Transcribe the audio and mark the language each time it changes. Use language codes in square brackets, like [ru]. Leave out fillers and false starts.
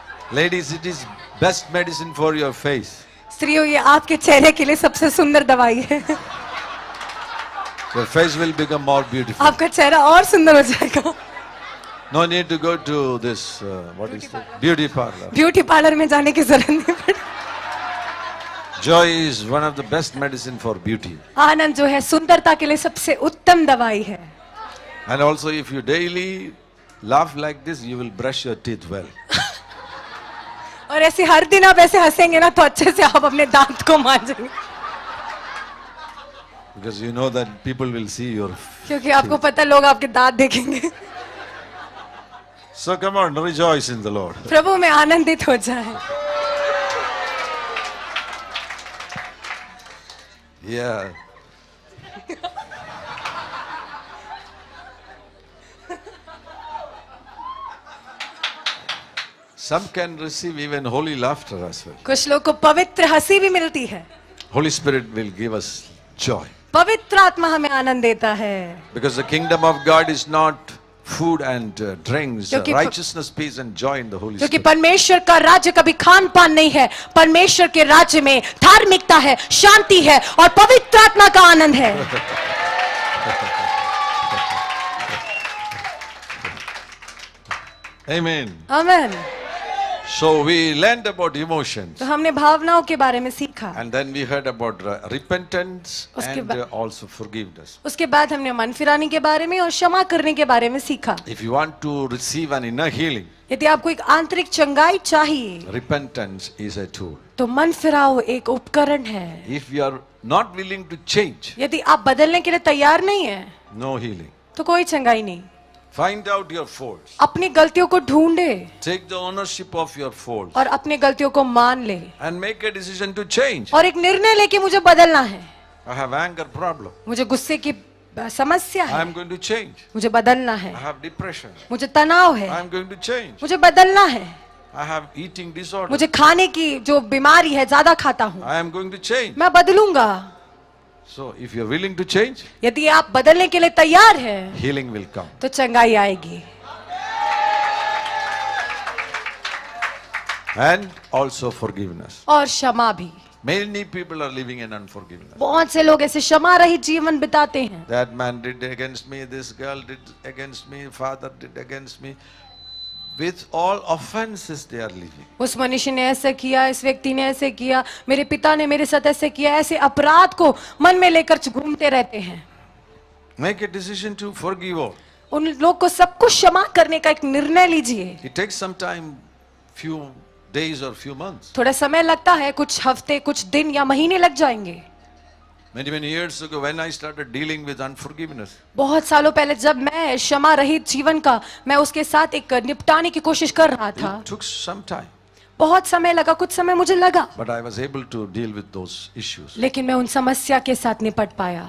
[en] Ladies, it is best medicine for your face. [hi] स्त्रियों ये आपके चेहरे के लिए सबसे सुंदर दवाई है [en] Your face will become more beautiful. [hi] आपका चेहरा और सुंदर हो जाएगा [en] No need to go to this, what is it? Beauty parlor. [hi] Beauty parlour में जाने की जरूरत नहीं पड़ती [en] Joy is one of the best medicine for beauty. [hi] आनंद जो है सुंदरता के लिए सबसे उत्तम दवाई है [en] And also if you daily laugh like this, you will brush your teeth well. [hi] और ऐसे हर दिन आप ऐसे हंसेंगे ना तो अच्छे से आप अपने दांत को मांजेंगे [en] Because you know that people will see your... [hi] क्योंकि आपको पता है लोग आपके दांत देखेंगे [en] So come on, rejoice in the Lord. [hi] प्रभु में आनंदित हो जाए [en] Yeah. Some can receive even holy laughter as well. [hi] कुछ लोग को पवित्र हंसी भी मिलती है [en] Holy Spirit will give us joy. [hi] पवित्र आत्मा हमें आनंद देता है [en] Because the kingdom of God is not food and drinks, [hi] क्योंकि [en] righteousness, peace and joy in the Holy [hi] क्योंकि [en] Spirit. [hi] परमेश्वर का राज्य कभी खान पान नहीं है परमेश्वर के राज्य में धार्मिकता है शांति है और पवित्र आत्मा का आनंद है [en] Amen. [hi] Amen [en] So we learned about emotions. [hi] तो हमने भावनाओं के बारे में सीखा [en] And then we heard about repentance [hi] उसके [en] and [hi] बाद- [en] also forgiveness. [hi] उसके बाद हमने मन फिराने के बारे में और क्षमा करने के बारे में सीखा [en] If you want to receive an inner healing, [hi] यदि आपको एक आंतरिक चंगाई चाहिए [en] repentance is a tool. [hi] तो मन फिराओ एक उपकरण है [en] If you are not willing to change, [hi] यदि आप बदलने के लिए तैयार नहीं है [en] no healing. [hi] तो कोई चंगाई नहीं [en] Find out your faults. [hi] अपनी गलतियों को ढूंढे [en] Take the ownership of your faults [hi] और अपनी गलतियों को मान ले [en] and make a decision to change. [hi] और एक निर्णय लेके मुझे बदलना है [en] I have anger problem. [hi] मुझे गुस्से की समस्या [en] I [hi] है [en] am going to change. [hi] मुझे बदलना है [en] I have depression. [hi] मुझे तनाव है [en] I am going to change. [hi] मुझे बदलना है [en] I have eating disorder. [hi] मुझे खाने की जो बीमारी है ज्यादा खाता हूँ [en] I am going to change. [hi] मैं बदलूंगा [en] So if you are willing to change, [hi] यदि आप बदलने के लिए तैयार है [en] healing will come. [hi] तो चंगाई आएगी [en] And also forgiveness. [hi] और क्षमा भी [en] Many people are living in unforgiveness. [hi] बहुत से लोग ऐसे क्षमा रहित जीवन बिताते हैं. [en] That man did against me, this girl did against me, father did against me. With all offenses they are living. [hi] उस मनुष्य ने ऐसा किया, इस व्यक्ति ने ऐसे किया, मेरे पिता ने मेरे साथ ऐसे किया, ऐसे अपराध को मन में लेकर घूमते रहते हैं. [en] Make a decision to forgive all. [hi] उन लोग को सब कुछ क्षमा करने का एक निर्णय लीजिए. [en] It takes some time, few days or few months. [hi] थोड़ा समय लगता है, कुछ हफ्ते, कुछ दिन या महीने लग जाएंगे. [en] Many years ago when I started dealing with unforgiveness, [hi] बहुत सालों पहले जब मैं क्षमा रहित जीवन का मैं उसके साथ एक निपटाने की कोशिश कर रहा था, [en] it took some time. [hi] बहुत समय लगा, कुछ समय मुझे लगा, [en] But I was able to deal with those issues. [hi] लेकिन मैं उन समस्या के साथ निपट पाया.